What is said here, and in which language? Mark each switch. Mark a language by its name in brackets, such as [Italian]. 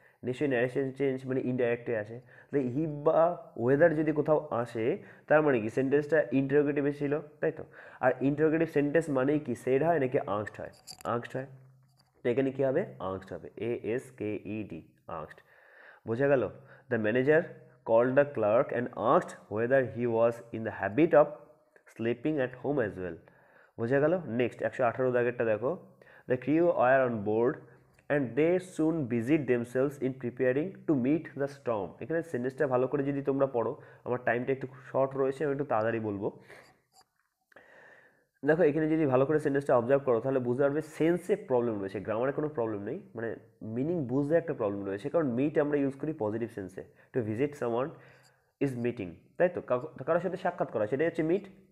[Bangla] নিশ্চয়ই narration change মানে ইনডাইরেক্টে আসে, তাহলে ইফ বা ওয়েদার যদি কোথাও আসে তার মানে কি সেন্টেন্সটা ইন্টারোগেটিভে ছিল, তাই তো। আর ইন্টারোগেটিভ সেন্টেন্স মানেই কি, সেড হয় নাকি আংস্ট হয়, আংস্ট হয়। তো এখানে কী হবে, আংস্ট হবে, ASKED, আংস্ট। বোঝা গেল। [English] The manager called the clerk and asked whether he was in the habit of sleeping at home as well। [Bangla] বোঝা গেল। [English] next 118 [Bangla] দাগেরটা দেখো, [English] The crew are on board and they soon busied themselves in preparing to meet the storm. [Bangla] এখানে সেন্টেন্সটা ভালো করে যদি তোমরা পড়ো, আমার টাইমটা একটু শর্ট রয়েছে, আমি একটু তাড়াতাড়ি বলবো। দেখো এখানে যদি ভালো করে সেন্টেন্সটা অবজার্ভ করো তাহলে বুঝতে পারবে সেন্সে প্রবলেম রয়েছে, গ্রামারে কোনো প্রবলেম নেই, মানে মিনিং বুঝতে একটা প্রবলেম রয়েছে, কারণ মিট আমরা ইউজ করি পজিটিভ সেন্সে, [English] to visit someone is meeting, [Bangla] তাই তো, কারোর সাথে সাক্ষাৎ করা সেটাই হচ্ছে মিট।